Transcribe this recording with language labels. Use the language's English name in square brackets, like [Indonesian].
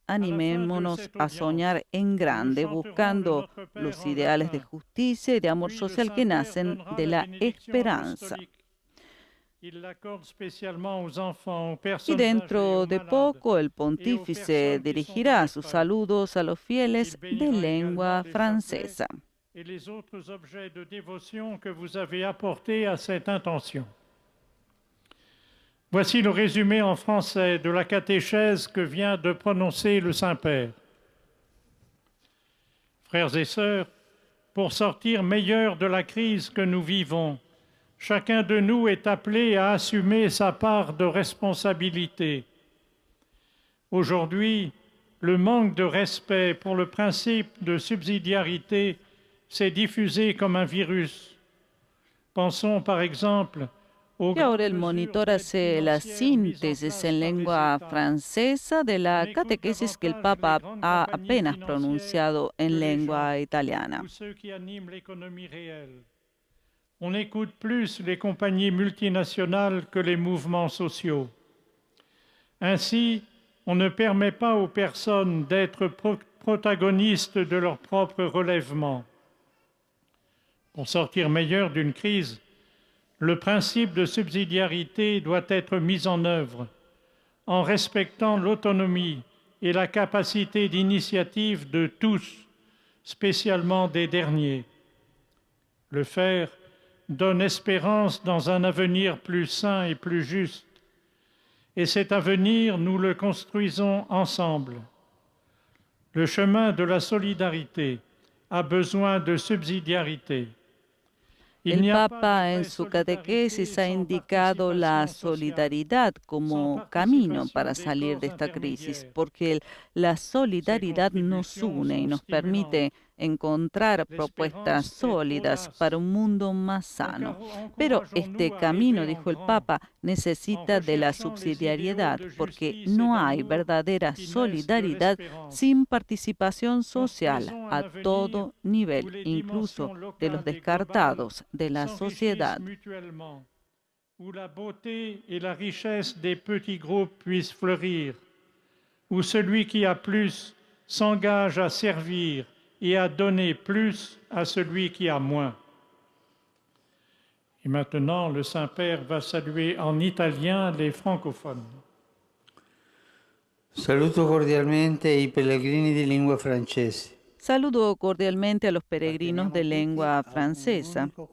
[Spanish] Animémonos a soñar en grande, buscando los ideales de justicia y de amor social que nacen de la esperanza. Y dentro de poco el pontífice dirigirá sus saludos a los fieles de lengua francesa. [French] Et les autres objets de dévotion que vous avez apportés à cette intention. Voici le résumé en français de la catéchèse que vient de prononcer le Saint-Père. Frères et sœurs, pour sortir meilleurs de la crise que nous vivons, chacun de nous est appelé à assumer sa part de responsabilité. Aujourd'hui, le manque de respect pour le principe de subsidiarité s'est diffusé comme un virus. Pensons par exemple aux [Spanish] Y ahora el monitor hace la síntesis en lengua francesa de la catequesis que el Papa ha apenas pronunciado en lengua italiana. [French] ceux qui animent l'économie réelle. On écoute plus les compagnies multinationales que les mouvements sociaux. Ainsi, on ne permet pas aux personnes d'être protagonistes de leur propre relèvement. Pour sortir meilleur d'une crise, le principe de subsidiarité doit être mis en œuvre en respectant l'autonomie et la capacité d'initiative de tous, spécialement des derniers. Le faire donne espérance dans un avenir plus sain et plus juste. Et cet avenir, nous le construisons ensemble. Le chemin de la solidarité a besoin de subsidiarité. [Spanish] El Papa en su catequesis ha indicado la solidaridad como camino para salir de esta crisis, porque la solidaridad nos une y nos permite encontrar propuestas sólidas para un mundo más sano. Pero este camino, dijo el Papa, necesita de la subsidiariedad, porque no hay verdadera solidaridad sin participación social a todo nivel, incluso de los descartados de la sociedad. [French] Où la beauté et la richesse des petits groupes puissent fleurir, où celui qui a plus s'engage à servir et à donner plus à celui qui a moins. Et maintenant, le Saint-Père va saluer en italien les francophones. [Italian] Saluto cordialmente i pellegrini di lingua francese. [Spanish] Saludo cordialmente a los peregrinos de lengua francesa.